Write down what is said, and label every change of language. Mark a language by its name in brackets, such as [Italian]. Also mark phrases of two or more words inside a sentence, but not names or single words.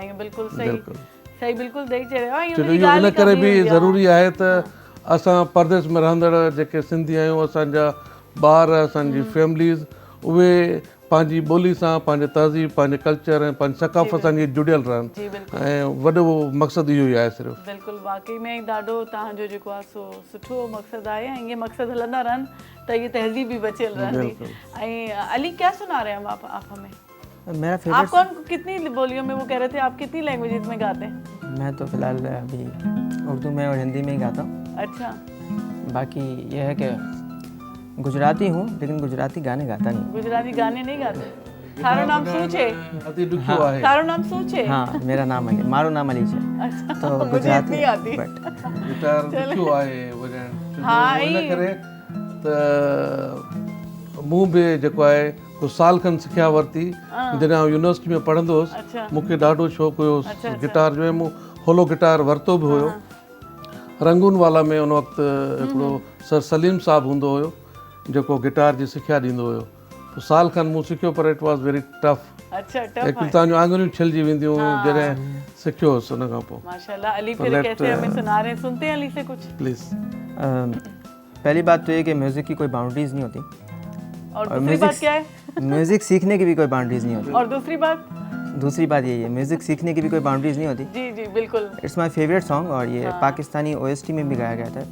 [Sindhi] छो जो इहो इन करे बि ज़रूरी आहे त असां परदेस में रहंदड़ जेके सिंधी आहियूं असांजा ॿार असांजी फैमिलीज़ उहे पंहिंजी ॿोली सां पंहिंजे तहज़ीब पंहिंजे कल्चर ऐं पंहिंजी सकाफ़त सां जुड़ियल रहनि ऐं वॾो मक़सदु इहो ई आहे सिर्फ़ु बिल्कुलु वाकई में ॾाढो तव्हांजो जेको आहे सो सुठो मक़सदु आहे ऐं इहे मक़सदु हलंदा रहनि त इहे तहज़ीब भी बचियल रहंदी ऐं [Urdu] علی کیا سنا رہے ہیں آپ ہمیں میرا فیورٹ آپ کون کتنی بولیوں میں وہ کہہ رہے تھے آپ کتنی لینگویجز میں گاتے ہیں میں تو فی الحال ابھی اردو میں اور ہندی میں ہی گاتا ہوں اچھا باقی یہ ہے کہ گجراتی ہوں لیکن گجراتی گانے گاتا نہیں گجراتی گانے نہیں گاتے [Gujarati] થારો નામ શું છે થારો નામ શું છે [Urdu] ہاں میرا نام علی [Gujarati] મારો નામ [Urdu] علی ہے اچھا تو گجراتی بٹ [Sindhi] गिटार ॾुखियो आहे वॼाइण हाँ इन करे त मूं बि जेको आहे कुझु साल खनि सिखिया वरिती जॾहिं आउं यूनिवर्सिटी में पढ़ंदो हुउसि मूंखे ॾाढो शौक़ु हुयो गिटार जो ऐं मूं होलो गिटार वरितो बि हुयो रंगून वाला में उन वक़्तु हिकिड़ो सर सलीम साहब हूंदो हुयो जेको गिटार जी सिखिया ॾींदो हुयो साल खनि मूं सिखियो पर [English] it was very tough actually [Sindhi] तव्हांजूं आङुरियूं छिलजी वेंदियूं जॾहिं सिखियो हुउसि उन खां पोइ [Urdu] ماشاءاللہ علی پھر کیسے ہمیں سنا رہے ہیں سنتے ہیں علی سے کچھ پلیز پہلی بات تو یہ کہ میوزک کی کوئی باؤنڈریز نہیں ہوتی اور دوسری بات کیا ہے میوزک سیکھنے کی بھی کوئی باؤنڈریز نہیں ہوتی اور دوسری بات یہی ہے میوزک سیکھنے کی بھی کوئی باؤنڈریز نہیں ہوتی جی جی بالکل [English] it's my favourite song [Urdu] اور یہ پاکستانی او ایس ٹی میں بھی گایا گیا تھا